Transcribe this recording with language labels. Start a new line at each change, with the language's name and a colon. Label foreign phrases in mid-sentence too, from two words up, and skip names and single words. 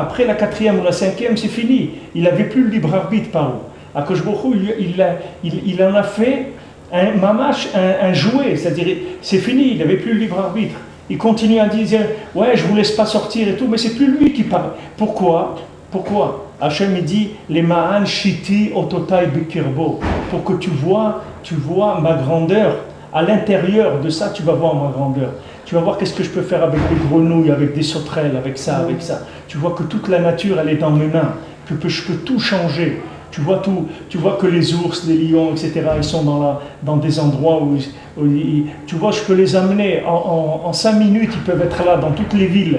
French: Après la 4e ou la 5e, c'est fini. Il n'avait plus le libre arbitre, Paro. Akadosh Baruch Hu, il en a fait un mamash, un jouet. C'est-à-dire, c'est fini, il n'avait plus le libre arbitre. Il continue à dire, ouais, je ne vous laisse pas sortir et tout, mais c'est plus lui qui parle. Pourquoi Hachem, il dit, les
Hebrew: מען שתי אותותי בקרבו.
French: Pour que tu vois ma grandeur. À l'intérieur de ça, tu vas voir ma grandeur. Tu vas voir qu'est-ce que je peux faire avec des grenouilles, avec des sauterelles, avec ça. Tu vois que toute la nature, elle est dans mes mains, que je peux tout changer. Tu vois que les ours, les lions, etc., ils sont dans des endroits où tu vois, je peux les amener en 5 minutes, ils peuvent être là dans toutes les villes.